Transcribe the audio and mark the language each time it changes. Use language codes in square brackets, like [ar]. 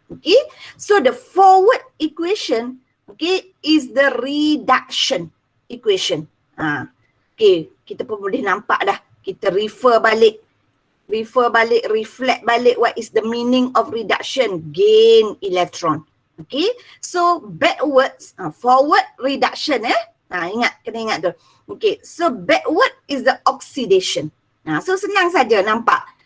[en] Okay, so the forward equation, okay, is the reduction equation. [ms] Okay, kita pun boleh nampak dah. Kita [en] reflect [ms] balik [en] what is the meaning of reduction, gain electron. Okay, so backwards, forward reduction [ms] kena ingat tu. [en] Okay, so backward is the oxidation. So [ms] senang saja nampak.